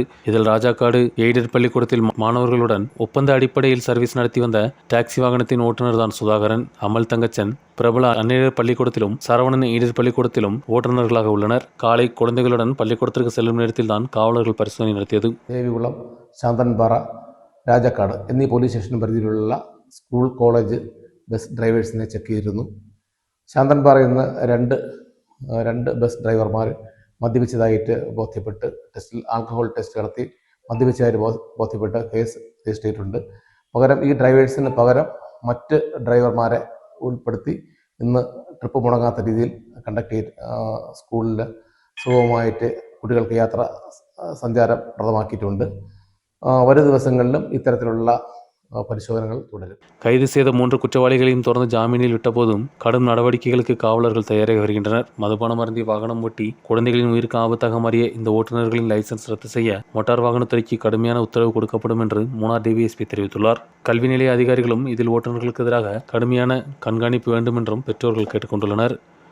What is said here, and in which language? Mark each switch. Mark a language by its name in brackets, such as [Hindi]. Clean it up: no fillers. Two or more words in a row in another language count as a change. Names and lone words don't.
[Tamil] இதில் ராஜாக்காடு எய்டட் பள்ளிக்கூடத்தில் மாணவர்களுடன் ஒப்பந்த அடிப்படையில் சர்வீஸ் நடத்தி வந்த டாக்ஸி வாகனத்தின் ஓட்டுநர் தான் சுதாகரன். அமல் தங்கச்சன் பிரபல அந்நியர் பள்ளிக்கூடத்திலும் சரவணன் எய்டட் பள்ளிக்கூடத்திலும் ஓட்டுநர்களாக உள்ளனர். காலை குழந்தைகளுடன் பள்ளிக்கூடத்திற்கு செல்லும் நேரத்தில் தான் காவலர்கள் பரிசோதனை நடத்தியது. [Malayalam] ദേവികുളം, ശാന്തൻപാറ, രാജാക്കാട് എന്നീ പോലീസ് സ്റ്റേഷൻ പരിധിയിലുള്ള [English] school college bus [Malayalam] ഡ്രൈവേഴ്സിനെ ചെക്ക് ചെയ്തിരുന്നു. ശാന്തൻപാറയിൽ നിന്ന് രണ്ട് ബസ് ഡ്രൈവർമാർ മദ്യപിച്ചതായിട്ട് ബോധ്യപ്പെട്ട് [English] alcohol test [Malayalam] നടത്തി മദ്യപിച്ചതായിട്ട് ബോധ്യപ്പെട്ട് [English] case register [Malayalam] ചെയ്തിട്ടുണ്ട്. പകരം ഈ ഡ്രൈവേഴ്സിന് പകരം മറ്റ് ഡ്രൈവർമാരെ ഉൾപ്പെടുത്തി ഇന്ന് ട്രിപ്പ് മുടങ്ങാത്ത രീതിയിൽ കണ്ടക്ട് ചെയ്ത് സ്കൂളിൽ സുഗമമായിട്ട് കുട്ടികൾക്ക് യാത്ര സഞ്ചാരം പ്രദമാക്കിയിട്ടുണ്ട്. വരും ദിവസങ്ങളിലും ഇത്തരത്തിലുള്ള പരിശോധനകൾ തുടരും. [Tamil] கைது செய்த 3 குற்றவாளிகளையும் தொடர்ந்து ஜாமீனில் விட்டபோதும் கடும் நடவடிக்கைகளுக்கு காவலர்கள் தயாராகி வருகின்றனர். மதுபானம் அருந்தி வாகனம் ஓட்டி குழந்தைகளின் உயிருக்கு ஆபத்தாக மாறிய இந்த ஓட்டுநர்களின் லைசன்ஸ் ரத்து செய்ய மோட்டார் வாகனத்துறைக்கு கடுமையான உத்தரவு கொடுக்கப்படும் என்று மூணார் டிவிஎஸ்பி தெரிவித்துள்ளார். கல்வி நிலைய அதிகாரிகளும் இதில் ஓட்டுநர்களுக்கு எதிராக கடுமையான கண்காணிப்பு வேண்டும் என்றும் பெற்றோர்கள் கேட்டுக்கொண்டுள்ளனர்.